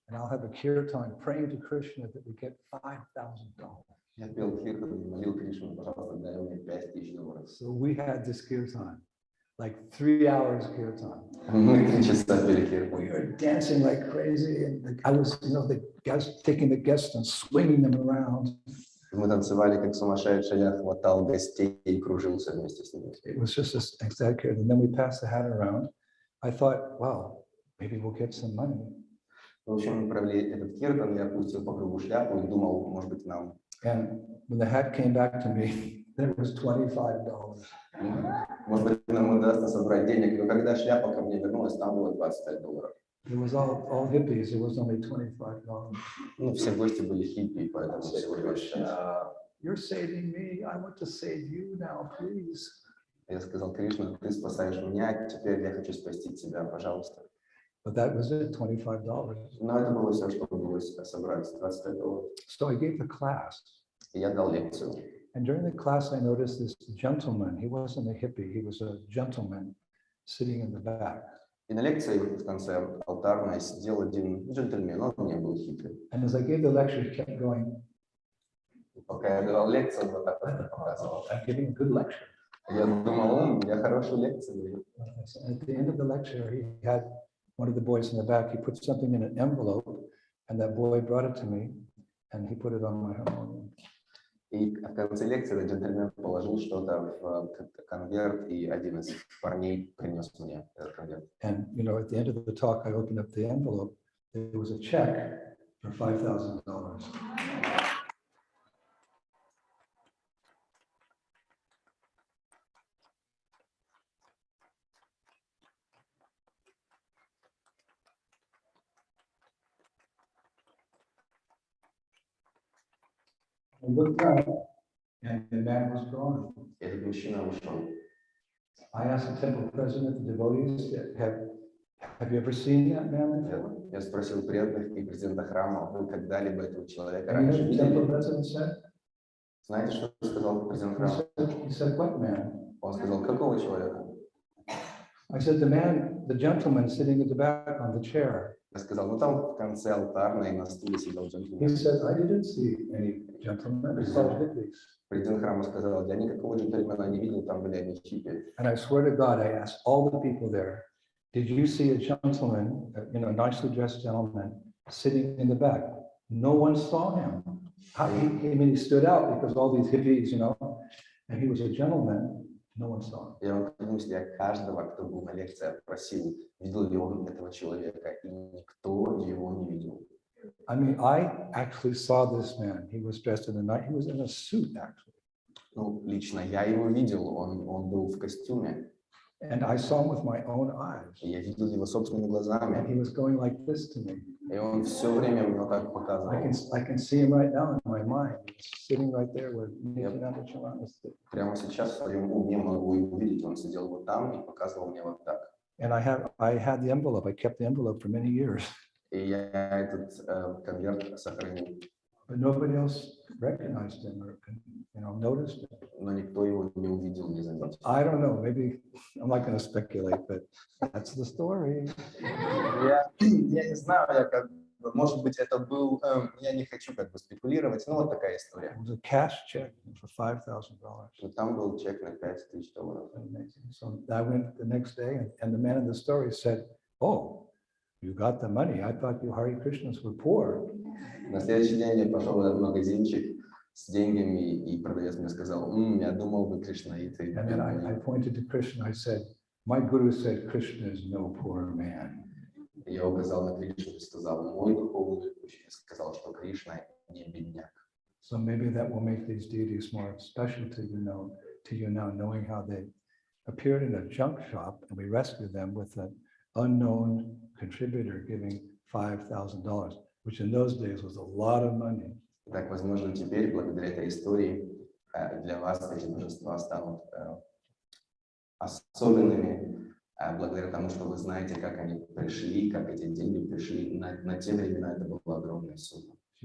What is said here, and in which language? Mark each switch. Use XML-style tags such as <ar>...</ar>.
<en>And I'll have a kirtan praying to Krishna that we get $5,000.</en> <ru>Я пел киртан и молил Кришну, пожалуйста, дай мне $5000.</ru> <en>So we had this kirtan, like 3 hours kirtan.</en> <ru>Мы 3 часа пели киртан.</ru> <en>We were dancing like crazy, and I was, the guests, taking the guests and swinging them around.</en> <ru>Мы танцевали как сумасшедшие, я хватал гостей и кружился вместе с ними.</ru> <en>It was just this exact character. And then we passed the hat around. I thought, wow, maybe we'll get some money.</en> <ru>В общем, мы провели этот киртан, я пустил по кругу шляпу и думал, может быть, нам.</ru> <en>And when the hat came back to me, there was $25.</en> <ru>Может быть, нам удастся собрать денег. Но когда шляпа ко мне вернулась, там было $25.</ru> <en>It was all hippies. It was only $25.</en> <ru>Ну, все гости были хиппи, поэтому всего 25.</ru> <en>You're saving me. I want to save you now, please.</en> <ru>Я сказал, Кришна, ты спасаешь меня, теперь я хочу спасти тебя, пожалуйста.</ru> <en>But that was it, $25.</en> <ru>Но это было все, что удалось собрать, $25.</ru> <en>So I gave the class.</en> <ru>И я дал лекцию.</ru> <en>And during the class, I noticed this gentleman. He wasn't a hippie. He was a gentleman sitting in the back.</en> <ru>И на лекции в конце алтарной сидел один джентльмен, он не был хиппи.</ru> <en>And as I gave the lecture, he kept going,</en> <ru>Пока я давал лекцию, вот так вот показывал.</ru> <en>I'm giving a good lecture.</en> <ru>Я думал, я хорошую лекцию даю.</ru> <en>At the end of the lecture, he had one of the boys in the back. He put something in an envelope, and that boy brought it to me, and he put it on my harmonium.</en> <ru>И в конце лекции этот джентльмен положил что-то в конверт, и один из парней принес мне этот конверт.</ru> <en>And at the end of the talk, I opened up the envelope, there was a check for $5,000. I looked up and the man was gone.</en> <ru>Этот мужчина ушел.</ru> <en>I asked the temple president, the devotees, have you ever seen that man before?</en> <ru>Я спросил преданных и президента храма, вы когда-либо этого человека</ru> <en>And you know what the temple</en> <ru>видели?</ru> <en>president said?</en> <ru>Знаете, что сказал президент</ru> <en>He</en> <ru>храма?</ru> <en>said, what man?</en> <ru>Он сказал, какого человека?</ru> <en>I said, the gentleman sitting at the back on the chair.</en> <ru>Я сказал, ну там в конце алтарной на стуле сидел</ru> <en>He</en> <ru>джентльмен.</ru> <en>said, I didn't see any gentleman, I saw hippies.</en> <ru>Президент храма сказал, я никакого джентльмена не видел, там были одни хиппи.</ru> <en>And I swear to God, I asked all the people there, did you see a gentleman, a nicely dressed gentleman, sitting in the back? No one saw him. He stood out because all these hippies, and he was a gentleman, no one saw him.</en> <ru>Я вам клянусь, я каждого, кто был на лекции, опросил, видел ли он этого человека, и никто его не видел.</ru> <en>I mean, I actually saw this man. He was dressed in a night. He was in a suit, actually.</en> <ru>Ну, лично я его видел, он был в костюме.</ru> <en>And I saw him with my own eyes.</en> <ru>И я видел его собственными</ru> <en>And</en> <ru>глазами.</ru> <en>he was going like this to me.</en> <ru>И он все время мне вот так показывал.</ru> <en>I can see him right now in my mind. He's sitting right there where Nityananda Charan is sitting.</en> <ru>Прямо сейчас в своем уме могу его увидеть. Он сидел вот там и показывал мне вот так.</ru> <en>And I had the envelope. I kept the envelope for many years.</en> <ru>И я этот конверт сохранил.</ru> <en>But nobody else recognized him or noticed him.</en> <ru>Но никто его не увидел, не заметил.</ru> <en>I don't know. Maybe I'm not going to speculate, but that's the story.</en> <ru>Я не знаю, может быть, это был, я не хочу спекулировать, но вот такая история.</ru> <en>It was a cash check for $5,000.</en> <ru>Там был чек на $5000.</ru> <en>Amazing. So I went the next day, and the man in the story said, "Oh, you got the money. I thought you Hare Krishnas were poor."</en> <ru>На следующий день я пошел в этот магазинчик с деньгами, и продавец мне сказал, я думал, вы кришнаиты.</ru> <en>And then I pointed to Krishna. I said, "My guru said Krishna is no poor man."</en> <ru>Я указал на Кришну и сказал, мой духовный учитель сказал, что Кришна не бедняк.</ru> <en>So maybe that will make these deities more special to you now, knowing how they appeared in a junk shop, and we rescued them with an unknown contributor giving $5,000, which in those days was a lot of money.</en> <ru>Так, возможно, теперь, благодаря этой истории, для вас эти божества станут особенными, благодаря тому, что вы знаете, как они пришли, как эти деньги пришли. На те времена это была огромная сумма.</ru>